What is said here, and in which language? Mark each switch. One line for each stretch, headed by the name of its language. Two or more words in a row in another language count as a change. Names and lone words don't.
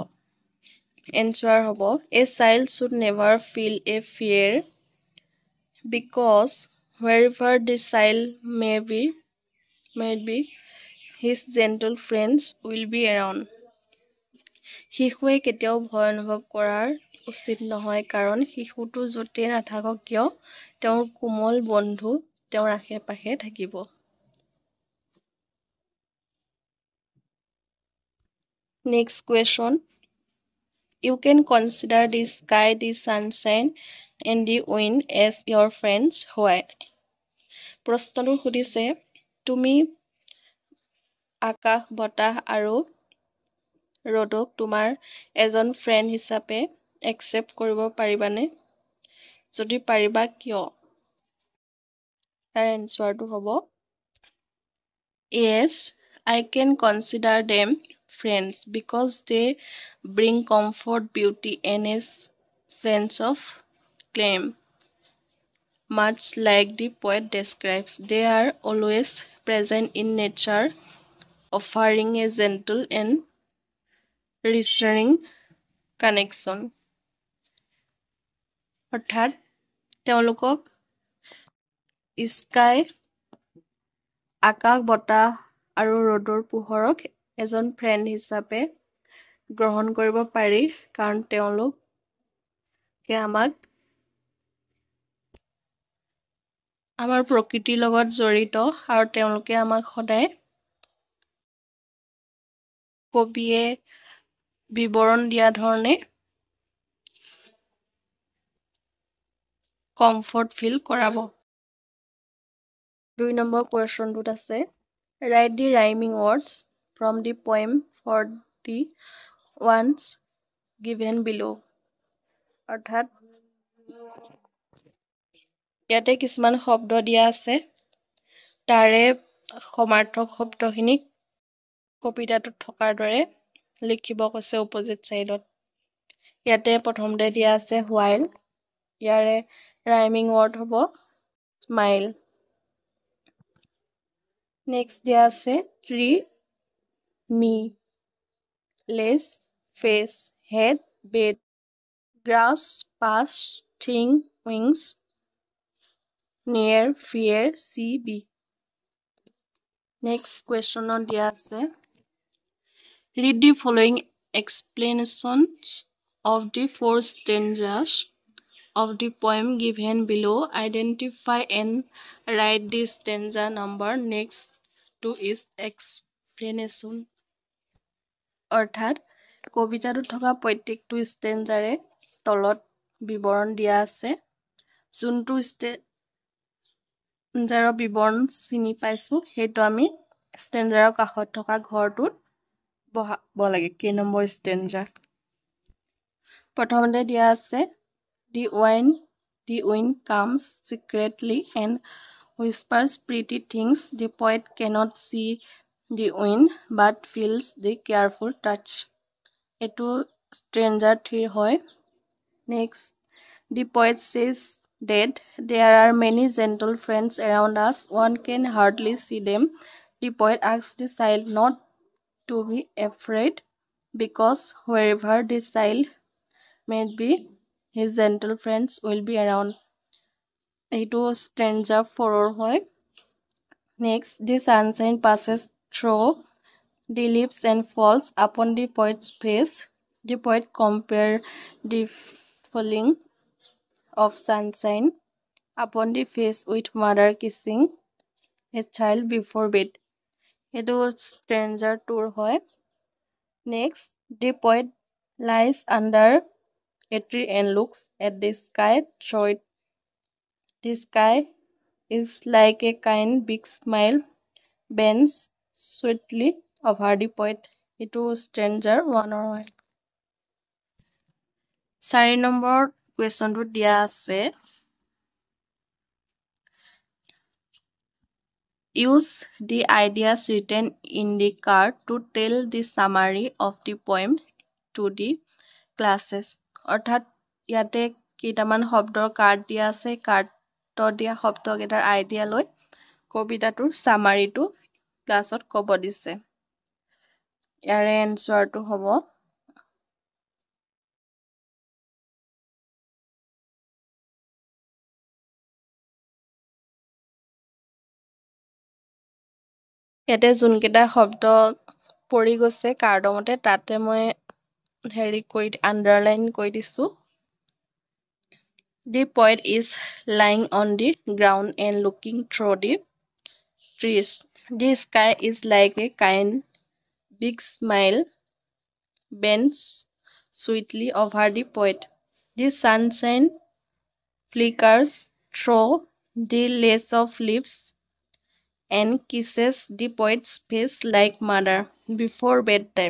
Assamese: এনচাৰ হ'ব
English: A child should never feel a fear because wherever the child may be, his gentle friends will be around.
Assamese: শিশুৱে কেতিয়াও ভয় অনুভৱ কৰাৰ উচিত নহয় কাৰণ শিশুটো য'তেই নাথাকক কিয় তেওঁৰ কোমল বন্ধু তেওঁৰ আশে পাশে থাকিব।
English: Next question. You can consider the sky, the sunshine, and the wind as your friends. Why?
Assamese: প্ৰশ্নটো সুধিছে তুমি আকাশ বতাহ আৰু ৰ'দক তোমাৰ এজন ফ্ৰেণ্ড হিচাপে একচেপ্ট কৰিব পাৰিবানে? যদি পাৰিবা কিয়? তাৰ এনচাৰটো হ'ব
English: Yes, I can consider them friends because they bring comfort, beauty, and a sense of calm. Much like the poet describes, they are always present in nature, offering a gentle and reassuring connection.
Assamese: অৰ্থাৎ তেওঁলোকক স্কাই আকাশ বতাহ আৰু ৰ'দৰ পোহৰক এজন ফ্ৰেণ্ড হিচাপে গ্ৰহণ কৰিব পাৰি কাৰণ তেওঁলোকে আমাক আমাৰ প্ৰকৃতিৰ লগত জড়িত আৰু তেওঁলোকে আমাক সদায় কবিয়ে বিৱৰণ দিয়া ধৰণে
English: comfort feel
Assamese: কৰাব। 2 নম্বৰ কুৱেশ্যনটোত আছে
English: Write the rhyming words from the poem for the ones given below.
Assamese: অৰ্থাৎ ইয়াতে কিছুমান শব্দ দিয়া আছে তাৰে সমাৰ্থক শব্দখিনি কবিতাটোত থকাৰ দৰে লিখিব কৈছে অপজিট চাইডত। ইয়াতে প্ৰথমতে দিয়া আছে while, ইয়াৰে
English: rhyming word
Assamese: হ'ব স্মাইল। নেক্সট দিয়া আছে
English: tree, me, lace, face, head, bed, grass, pass, thing, wings, near, fear, see, be. Next question on
Assamese: দিয়া আছে
English: Read the following explanations of the 4 stanzas of the poem given below. Identify and write the stanza number next to its explanation.
Assamese: অৰ্থাৎ কবিতাটোত থকা প্ৰত্যেকটো ষ্টেঞ্জাৰে তলত বিৱৰণ দিয়া আছে যোনটো ষ্টেঞ্জাৰৰ বিৱৰণ চিনি পাইছো সেইটো আমি ষ্টেঞ্জাৰৰ কাষত থকা ঘৰটোত বহাব লাগে কেই নম্বৰ ষ্টেঞ্জা। প্ৰথমতে দিয়া আছে
English: The wind comes secretly and whispers pretty things. The poet cannot see the wind but feels the careful touch.
Assamese: এইটো ষ্টেঞ্জাৰ 3 হয়।
English: Next, the poet says that there are many gentle friends around us. One can hardly see them. The poet asks the child not to be afraid because wherever the child may be, his gentle friends will be around.
Assamese: এইটো stanza 4 হয়।
English: Next, the sunshine passes through the leaves and falls upon the poet's face. The poet compares the falling of sunshine upon the face with mother kissing a child before bed.
Assamese: এইটো stanza 2 হয়।
English: Next, the poet lies under a tree and looks at the sky through it. The sky is like a kind big smile bends sweetly over the poet.
Assamese: Itu stranger 1 4 নম্বৰ কুৱেশ্যনটো দিয়া আছে
English: use the ideas written in the card to tell the summary of the poem to the classes
Assamese: অৰ্থাৎ ইয়াতে কেইটামান শব্দৰ কাৰ্ড দিয়া আছে কাৰ্ডত দিয়া শব্দকেইটাৰ আইডিয়া লৈ কবিতাটোৰ সামাৰিটো ক্লাছত ক'ব দিছে ইয়াৰে এনসাৰটো হ'ব ইয়াতে যোনকেইটা শব্দ পৰি গৈছে কাৰ্ডৰ মতে তাতে মই হেৰি কৰি আন্ডাৰলাইন কৰি দিছো
English: The poet is lying on the ground and looking through the trees. The sky is like a kind big smile bends sweetly over the poet. The sunshine flickers through the lace of leaves and kisses the poet's face like mother before bedtime.